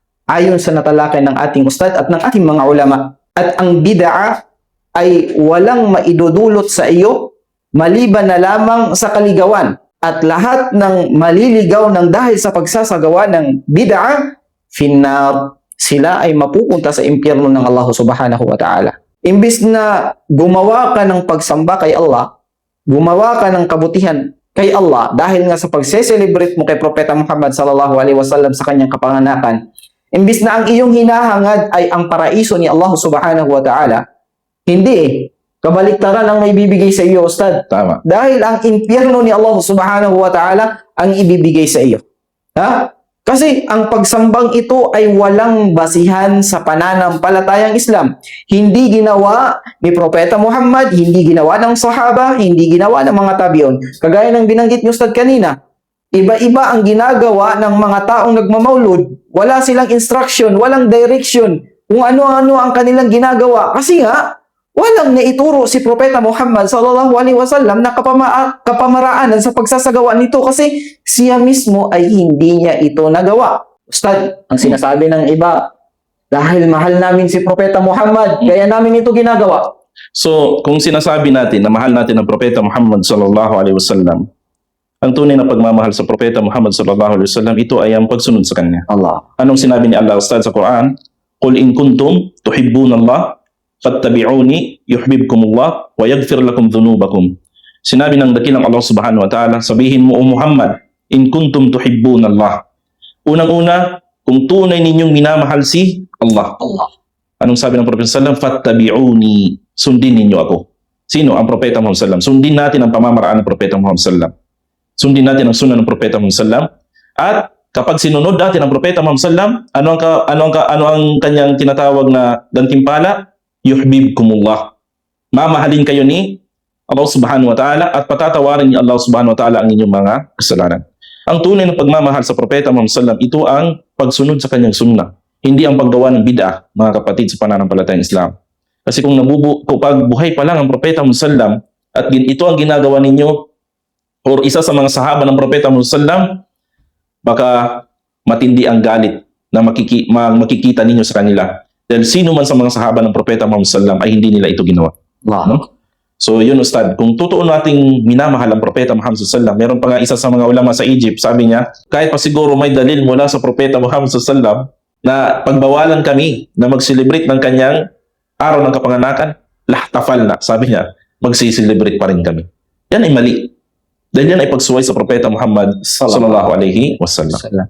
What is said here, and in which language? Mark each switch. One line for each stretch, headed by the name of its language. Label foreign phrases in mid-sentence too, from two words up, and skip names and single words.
Filipino: Ayon sa natalakay ng ating ustad at ng ating mga ulama. At ang bid'ah ay walang maidudulot sa iyo maliban na lamang sa kaligawan. At lahat ng maliligaw ng dahil sa pagsasagawa ng bid'ah, finnar, sila ay mapupunta sa impyerno ng Allah
Arabic: سبحانه وتعالى.
Filipino: Imbis na gumawa ka ng pagsamba kay Allah, gumawa ka ng kabutihan kay Allah dahil nga sa pagse-celebrate mo kay Propeta Muhammad
Arabic: صلى الله عليه وسلم
Filipino: sa kanyang kapanganakan, imbis na ang iyong hinahangad ay ang paraiso ni Allah
Arabic: سبحانه وتعالى,
Filipino: hindi kabaliktaran ang may bibigay sa iyo, Ustad. Tama. Dahil ang impyerno ni Allah
Arabic: سبحانه وتعالى
Filipino: ang ibibigay sa iyo. Ha? Kasi ang pagsambang ito ay walang basihan sa pananampalatayang Islam. Hindi ginawa ni Propeta Muhammad, hindi ginawa ng sahaba, hindi ginawa ng mga tabi'un. Kagaya ng binanggit ni Ustad kanina, iba-iba ang ginagawa ng mga taong nagmamaulud. Wala silang instruction, walang direction kung ano-ano ang kanilang ginagawa. Kasi nga, walang naituro si Propeta Muhammad
Arabic: صلى الله عليه وسلم
Filipino: na kapamaraanan sa pagsasagawa nito kasi siya mismo ay hindi niya ito nagawa. Ustad, ang sinasabi ng iba, dahil mahal namin si Propeta Muhammad, kaya namin ito ginagawa. So, kung sinasabi natin na mahal natin ang Propeta Muhammad
Arabic: صلى الله عليه وسلم,
Filipino: ang tunay na pagmamahal sa Propeta Muhammad
Arabic: صلى الله عليه وسلم,
Filipino: ito ay ang pagsunod sa kanya. Allah. Anong sinabi ni Allah, Ustad, sa Quran?
Arabic: قل إن كنتم تحبون الله فاتبعوني يحببكم الله ويغفر لكم ذنوبكم.
Filipino: Sinabi ng dakilang Allah
Arabic: سبحانه وتعالى,
Filipino: sabihin mo, O Muhammad,
Arabic: إن كنتم تحبون الله.
Filipino: Unang-una, kung tunay ninyong minamahal si Allah. Anong sabi ng Propeta
Arabic: صلى الله عليه وسلم?
Filipino: Fattabi'uni, sundin ninyo ako. Sino? Ang Propeta Muhammad
Arabic: صلى الله عليه وسلم.
Filipino: Sundin natin ang pamamaraan ng Propeta Muhammad
Arabic: صلى الله عليه وسلم.
Filipino: Sundin natin ang sunnah ng Propeta Muhammad
Arabic: صلى الله عليه وسلم.
Filipino: At kapag sinunod natin ang Propeta Muhammad
Arabic: صلى الله عليه وسلم,
Filipino: ano ang kanyang tinatawag na gantimpala? Yuhibbukumullah. Mamahalin kayo ni Allah
Arabic: سبحانه وتعالى
Filipino: at patatawarin ni Allah
Arabic: سبحانه وتعالى
Filipino: ang inyong mga kasalanan. Ang tunay na pagmamahal sa Propeta Muhammad
Arabic: صلى الله عليه وسلم,
Filipino: ito ang pagsunod sa kanyang sunnah. Hindi ang paggawa ng bid'ah, mga kapatid, sa pananampalatayang Islam. Kasi kung buhay pa lang ang Propeta Muhammad
Arabic: صلى الله عليه وسلم
Filipino: at ito ang ginagawa ninyo or isa sa mga sahaba ng Propeta Muhammad
Arabic: صلى الله عليه وسلم,
Filipino: baka matindi ang galit na makikita ninyo sa kanila. Dahil sino man sa mga sahaba ng Propeta Muhammad
Arabic: صلى الله عليه وسلم
Filipino: ay hindi nila ito ginawa. No? So yun, Ustad, kung totoo nating minamahal ang Propeta Muhammad
Arabic: صلى الله عليه وسلم,
Filipino: meron pa nga isa sa mga ulama sa Egypt, sabi niya, kahit pa siguro may dalil mula sa Propeta Muhammad
Arabic: صلى الله عليه وسلم
Filipino: na pagbawalan kami na mag-celebrate ng kanyang araw ng kapanganakan, lahtafal na, sabi niya, mag-celebrate pa rin kami. Yan ay mali. Dahil yan ay pagsuway sa Propeta Muhammad
Arabic: صلى الله عليه وسلم.